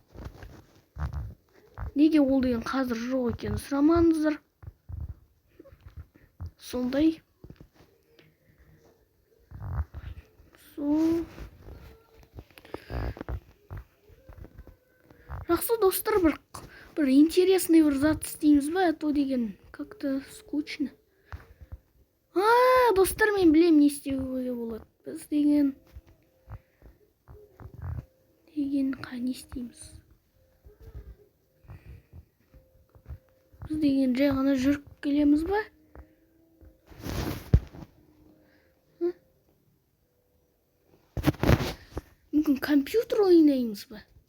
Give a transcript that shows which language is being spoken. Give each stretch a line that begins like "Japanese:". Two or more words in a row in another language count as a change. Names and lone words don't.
Kazakh: Неге ол деген қазір жоқ екенін сұрамаңыздар. Сондай. Жақсы достар, бір интересный бір зат істейміз ба,
Russian: а то
Kazakh: деген
Russian: как-то скучно.
Kazakh: Достар, мен білем не істеуге болады. Біз деген не істейміз? Біз деген жай ғана жүріп келеміз ба? Мүмкін компьютер ойнаймыз ба?